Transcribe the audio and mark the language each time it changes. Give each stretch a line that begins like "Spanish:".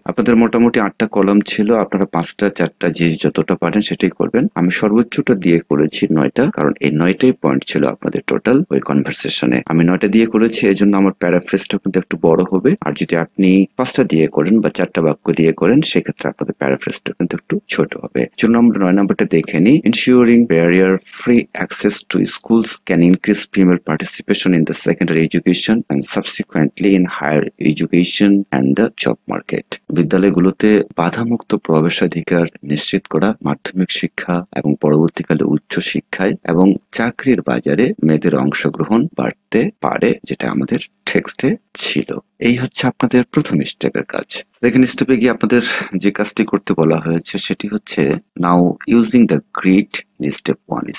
Bangla: আপনাদের মোটামুটি 8টা কলাম ছিল, আপনারা 5টা 4টা যে যতটা পারেন সেটাই করবেন। আমি সর্বোচ্চটা দিয়ে করেছি 9টা, কারণ এই 9টাই পয়েন্ট ছিল আপনাদের টোটাল ওই কনভারসেশনে। আমি 9টা দিয়ে করেছি, এজন্য আমার প্যারাফ্রেজটা কিন্তু একটু বড় হবে। আর যদি আপনি 5টা দিয়ে করেন বা 4টা বাক্য দিয়ে করেন, সেক্ষেত্রে আপনাদের প্যারাফ্রেজটা কিন্তু একটু ছোট হবে। চলুন আমরা 9 নম্বরটা দেখে নিই।
English: Ensuring barrier-free access to schools can increase female participation in the secondary education and subsequently in higher education and the job market.
Bangla: বিদ্যালয়গুলোতে বাধামুক্ত প্রবেশাধিকার নিশ্চিত করা, মাধ্যমিক শিক্ষা এবং পরবর্তীকালে উচ্চ শিক্ষায় এবং চাকরির বাজারে মেয়েদের অংশগ্রহণ বাড়তে পারে, যেটা আমাদের টেক্সটে ছিল। এই হচ্ছে আপনাদের প্রথম স্টেপের কাজ। সেকেন্ড স্টেপে গিয়ে আপনাদের যে কাজটি করতে বলা হয়েছে সেটি হচ্ছে,
English: Now using the grid step 1।